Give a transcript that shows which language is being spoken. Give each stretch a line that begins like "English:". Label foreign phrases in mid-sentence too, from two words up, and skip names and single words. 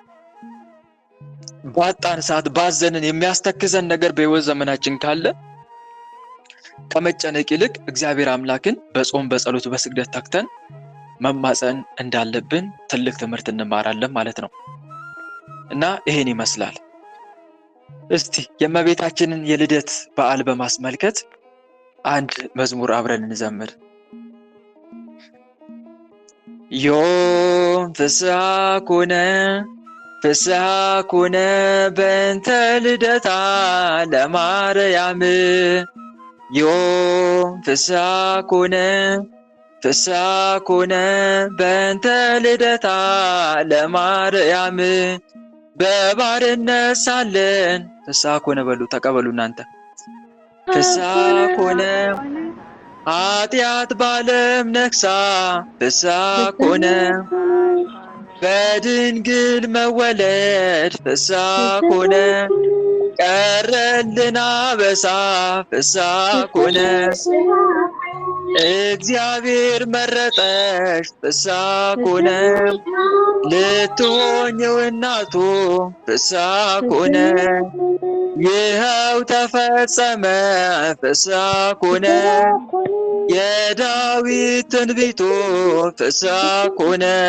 Amharic: ባጣን ሰዓት፣ ባዘንን የሚያስተክዘን ነገር በሕይወት ዘመናችን ካለ ከመጨነቅ ይልቅ እግዚአብሔር አምላክን በጾም በጸሎት በስግደት ተግተን መማፀን እንዳለብን ትልቅ ትምህርት እንማራለን ማለት ነው። እና ይሄን ይመስላል። እስቲ የእመቤታችንን የልደት በዓል በማስመልከት አንድ መዝሙር አብረን እንዘምር።
Geez: ዮም ፍስሐ ኮነ በእንተ ልደታ ለማርያም ዮም ፍስሐ ኮነ በእንተ ልደታ ለማርያም
Amharic: በባርነት ሳለን
Geez: ፍስሐ ኮነ
Amharic: በሉ፣ ተቀበሉ እናንተ።
Geez: ፍስሐ ኮነ
Amharic: ኃጢአት ባለም ነግሳ
Geez: ፍስሐ ኮነ
Amharic: በድንግል መወለድ
Geez: ፍስሐ ኮነ
Amharic: ቀረልን አበሳ
Geez: ፍስሐ ኮነ
Amharic: እግዚአብሔር መረጠሽ
Geez: ፍስሐ ኮነ
Amharic: ልትሆኚው እናቱ
Geez: ፍስሐ ኮነ
Amharic: ይኸው ተፈጸመ
Geez: ፍስሐ ኮነ
Amharic: የዳዊት ትንቢቱ
Geez: ፍስሐ ኮነ